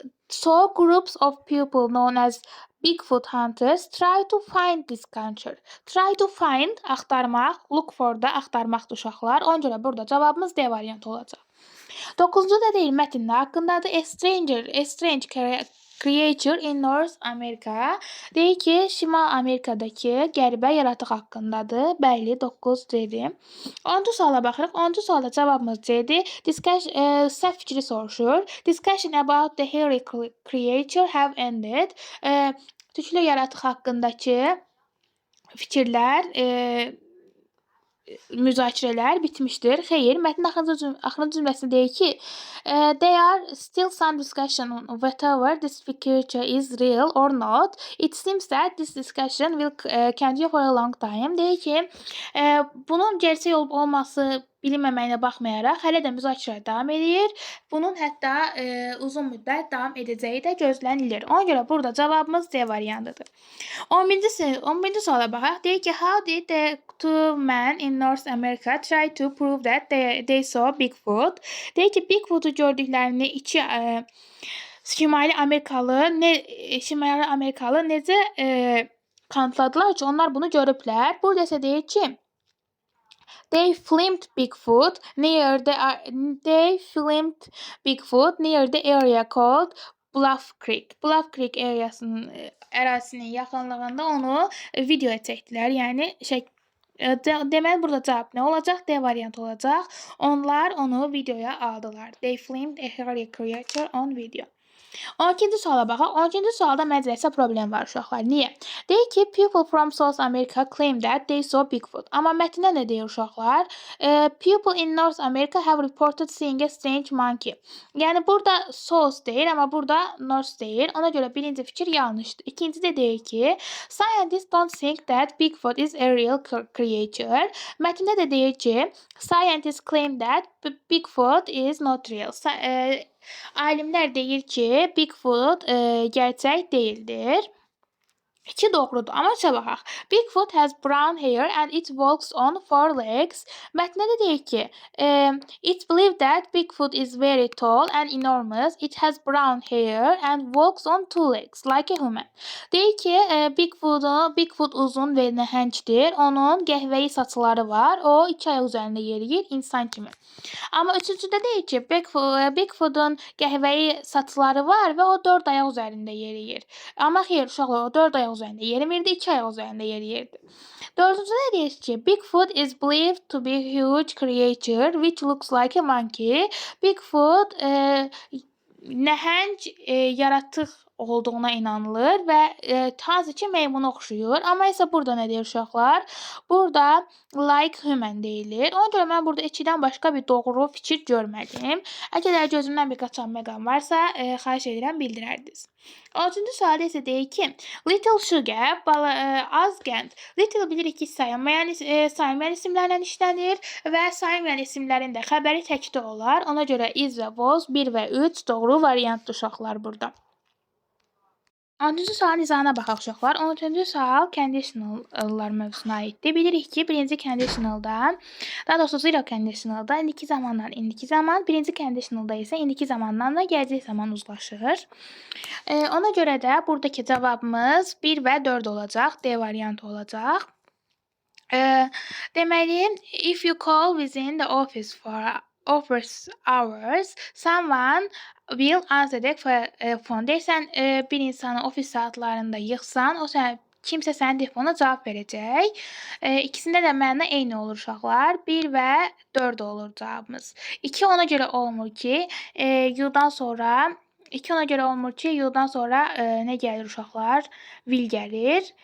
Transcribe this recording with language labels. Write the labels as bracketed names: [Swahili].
[English] So groups of people known as Bigfoot hunters try to find this creature. [Azerbaijani] Try to find axtarmaq, look for da axtarmaqdır uşaqlar. Ona görə burada cavabımız D variantı olacaq. 9-cu da deyil mətndə haqqındadır. [English] A strange creature in North America. [Azerbaijani] Deyir ki, Şimal Amerikadakı qəribə yaratıq haqqındadır. Bəli, 9 C-dir. 10-cu suala baxırıq. 10-cu sualda cavabımız C-dir. Səhv fikri soruşur. [English] Discussion about the hairy creature have ended. [Azerbaijani] Tüklü yaratıq haqqındakı fikirlər, müzakirələr bitmişdir. Xeyr, mətnin axırıncı cümləsində deyir ki, [English] there are still some discussion on whether this creature is real or not. It seems that this discussion will continue for a long time. [Azerbaijani] Deyir ki, bunun gerçək olub olması bilinməməyinə baxmayaraq, hələ də müzakirə davam edir. Bunun hətta uzun müddət davam edəcəyi də gözlənilir. Ona görə burada cavabımız C variantıdır. 11-ci suala baxaq. Deyir ki, [English] how did the two men in North America try to prove that they saw Bigfoot? [Azerbaijani] Deyir ki, Bigfoot'u gördüklərini iki Şimali Amerikalı necə kanıtladılar ki, onlar bunu görüblər. Burada isə deyir ki, [English] they filmed Bigfoot near the area called Bluff Creek. [Azerbaijani] Bluff Creek ərazisinin yaxınlığında onu videoya çəkdilər. Yəni deməli burada cavab nə olacaq? D variantı olacaq. Onlar onu videoya aldılar. [English] They filmed a hairy creature on video. [Azerbaijani] 12-ci suala baxaq. 12-ci sualda məcəlləsə problem var uşaqlar. Niyə? Deyir ki, [English] people from South America claim that they saw Bigfoot. [Azerbaijani] Amma mətndə nə deyir uşaqlar? [English] People in North America have reported seeing a strange monkey. [Azerbaijani] Yəni burada South deyir, amma burada North deyir. Ona görə birinci fikir yanlışdır. İkinci də deyir ki, [English] scientists don't think that Bigfoot is a real creature. [Azerbaijani] Mətndə də deyir ki, [English] scientists claim that Bigfoot is not real. [Azerbaijani] Alimlər deyir ki, Bigfoot gerçək deyildir. 2 doğrudur. Amma baxaq. [English] Bigfoot has brown hair and it walks on 4 legs. [Azerbaijani] Mətndə də deyir ki, [English] it's believed that Bigfoot is very tall and enormous. It has brown hair and walks on 2 legs like a human. [Azerbaijani] Deyir ki, Bigfoot uzun və nəhəngdir. Onun qəhvəyi saçları var. O 2 ayaq üzərində yeriyir, insan kimi. Amma üçüncüdə deyir ki, Bigfoot'un qəhvəyi saçları var və o 4 ayaq üzərində yeriyir. Amma xeyr, uşaqlar, o 4 ayaq üzərində yerimirdi, 2 ayaq üzərində yeriyirdi. Dördüncüdə deyir ki, [English] Bigfoot is believed to be a huge creature which looks like a monkey. [Azerbaijani] Bigfoot nəhəng yaratıq olduğuna inanılır və hansı ki meymuna oxşuyur. Amma isə burada nə deyir uşaqlar? Burada like human deyilir. Ona görə mən burada 2-dən başqa bir doğru fikir görmədim. Əgər gözümdən bir qaçan məqam varsa, xahiş edirəm bildirərdiniz. 13-cü sualda isə deyir ki, Little Sugar, az qənd. Little bilirik ki, sayılmayan isimlərlə işlənir və sayılmayan isimlərin də xəbəri təkdə olar. Ona görə is və was 1 və 3 doğru variantdır uşaqlar burada. 13-cü sualın izahına baxaq uşaqlar. 13-cü sual conditionallar mövzusuna aiddir. Bilirik ki, birinci conditionalda, daha doğrusu zero conditionalda indiki zamandan indiki zaman, birinci conditionalda isə indiki zamandan da gələcək zaman uzlaşır. Ona görə də buradakı cavabımız 1 və 4 olacaq. D variantı olacaq. Deməli, [English] if you call within the office for office hours, someone will answer the phone. [Azerbaijani] Deyirsən, bir insanı ofis saatlarında yığsan, kimsə sənin telefonuna cavab verəcək. İkisində də məna eyni olur uşaqlar. 1 və 4 olur cavabımız. 2 ona görə olmur ki, yudan sonra nə gəlir uşaqlar? Will gəlir.